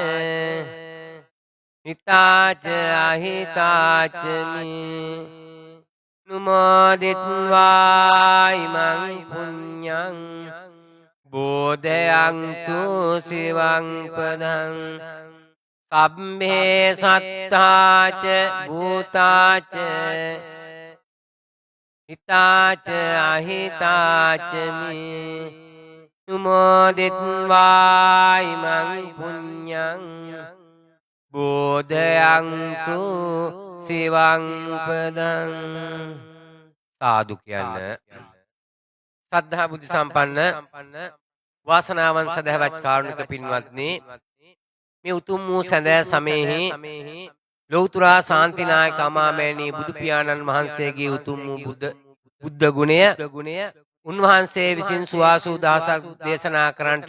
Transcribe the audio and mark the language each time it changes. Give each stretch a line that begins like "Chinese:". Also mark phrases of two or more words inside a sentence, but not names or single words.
Pali: හිතාච අහිතාච මේ නුමෝදිත්වා ඉමං පුඤ්ඤං බෝධයන්තු සිවං පදං සබ්බේ සත්තාච භූතාච හිතාච අහිතාච මේ නුමෝදිත්වා ඉමං පුඤ්ඤං බෝධයන්තු සිවං පදං
Sinhala: සාදු කියන්න ශ්‍රද්ධා බුද්ධ සම්පන්න වාසනාවන්ත සදහවත් කාරුණික පින්වත්නි මේ උතුම් වූ සැදෑ සමයෙහි ලෞතර ශාන්තිනායක අමාමෑණී බුදු පියාණන් වහන්සේගේ උතුම් වූ බුද්ධ ගුණය උන්වහන්සේ විසින් සුවාසූ දහසක් දේශනා කරන්නට